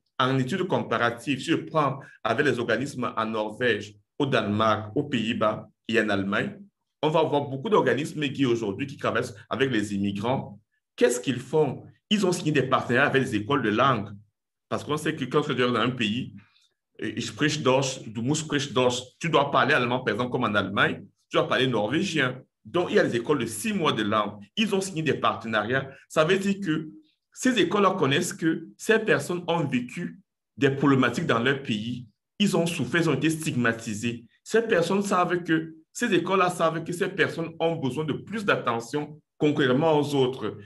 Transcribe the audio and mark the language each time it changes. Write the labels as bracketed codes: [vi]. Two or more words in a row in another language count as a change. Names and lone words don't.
[fr] En études comparatives, si je prends avec les organismes en Norvège, au Danemark, aux Pays-Bas et en Allemagne, on va avoir beaucoup d'organismes qui aujourd'hui qui travaillent avec les immigrants. Qu'est-ce qu'ils font? Ils ont signé des partenariats avec les écoles de langue. Parce qu'on sait que quand tu es dans un pays, [de] ich sprich Deutsch, du musst sprich Deutsch, [fr] tu dois parler allemand, par exemple, comme en Allemagne, tu dois parler norvégien. Donc, il y a des écoles de 6 mois de langue. Ils ont signé des partenariats. Ça veut dire que ces écoles-là connaissent que ces personnes ont vécu des problématiques dans leur pays. Ils ont souffert, ils ont été stigmatisés. Ces personnes savent que, ces écoles-là savent que ces personnes ont besoin de plus d'attention concrètement aux autres.